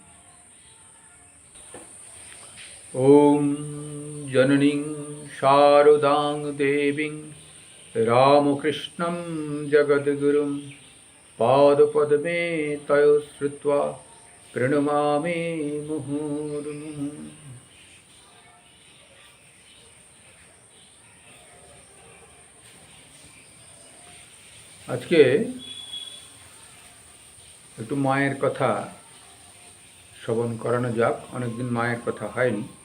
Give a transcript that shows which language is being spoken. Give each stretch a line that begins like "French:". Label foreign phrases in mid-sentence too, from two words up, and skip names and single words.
Sanskrit: ओम जननीं शारदां देवीं रामकृष्णं जगद्गुरुं पादपद्मे तयो श्रुत्वा प्रणमामि मुहुर्मुहुः।
Bangla: আজকে একটু মায়ের কথা শ্রবণ করানো যাক। অনেকদিন মায়ের কথা হয়নি।